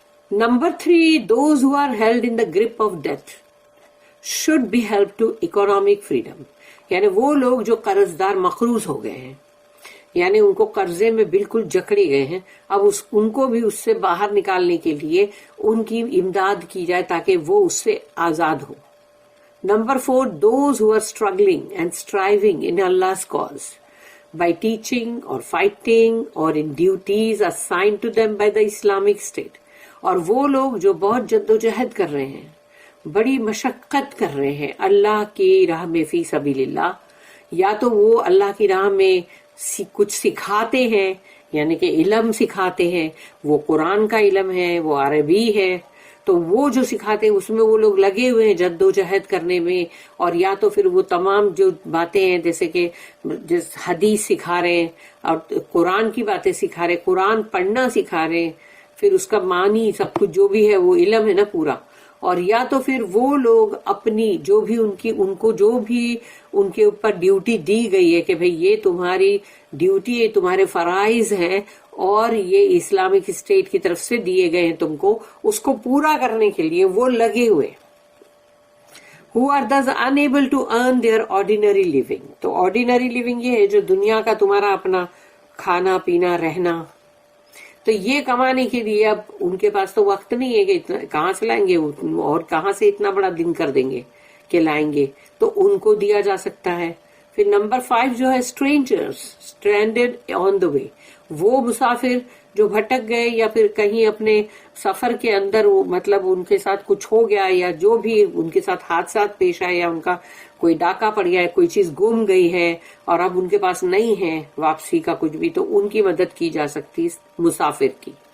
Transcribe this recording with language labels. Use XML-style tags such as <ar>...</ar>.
<ur>Number 3,</ur> <en>those who are held in the grip of death should be help to economic freedom,</en> <ur>یعنی وہ لوگ جو قرض دار مقروض ہو گئے ہیں, یعنی ان کو قرضے میں بالکل جکڑے گئے ہیں, اب ان کو بھی اس سے باہر نکالنے کے لیے ان کی امداد کی جائے تاکہ وہ اس سے آزاد ہو.</ur> <en>Number 4, those who are struggling and striving in Allah's cause by teaching or fighting or in duties assigned to them by the Islamic State.</en> <ur>اور وہ لوگ جو بہت جد و جہد کر رہے ہیں, بڑی مشقت کر رہے ہیں اللہ کی راہ میں فی سبیل اللہ, یا تو وہ اللہ کی راہ میں کچھ سکھاتے ہیں یعنی کہ علم سکھاتے ہیں، وہ قرآن کا علم ہے، وہ عربی ہے، تو وہ جو سکھاتے ہیں اس میں وہ لوگ لگے ہوئے ہیں جد و جہد کرنے میں. اور یا تو پھر وہ تمام جو باتیں ہیں جیسے کہ حدیث سکھا رہے ہیں اور قرآن کی باتیں سکھا رہے ہیں، قرآن پڑھنا سکھا رہے ہیں، پھر اس کا معنی سب کچھ جو بھی ہے وہ علم ہے نا پورا. اور یا تو پھر وہ لوگ اپنی جو بھی ان کو جو بھی ان کے اوپر ڈیوٹی دی گئی ہے کہ بھئی یہ تمہاری ڈیوٹی ہے، تمہارے فرائض ہیں اور یہ اسلامک اسٹیٹ کی طرف سے دیے گئے ہیں تم کو، اس کو پورا کرنے کے لیے وہ لگے ہوئے.</ur> <en>who are thus unable to earn their ordinary living.</en> <ur>تو ordinary living یہ ہے جو دنیا کا تمہارا اپنا کھانا پینا رہنا، تو یہ کمانے کے لیے اب ان کے پاس تو وقت نہیں ہے کہ کہاں سے لائیں گے اور کہاں سے اتنا بڑا دن کر دیں گے کہ لائیں گے، تو ان کو دیا جا سکتا ہے. پھر نمبر 5 جو ہے</ur> <en>strangers stranded on the way،</en> <ur>وہ مسافر جو بھٹک گئے یا پھر کہیں اپنے سفر کے اندر مطلب ان کے ساتھ کچھ ہو گیا یا جو بھی ان کے ساتھ حادثات پیش آئے یا ان کا کوئی ڈاکہ پڑ گیا ہے، کوئی چیز گم گئی ہے اور اب ان کے پاس نہیں ہے واپسی کا کچھ بھی، تو ان کی مدد کی جا سکتی مسافر کی.</ur>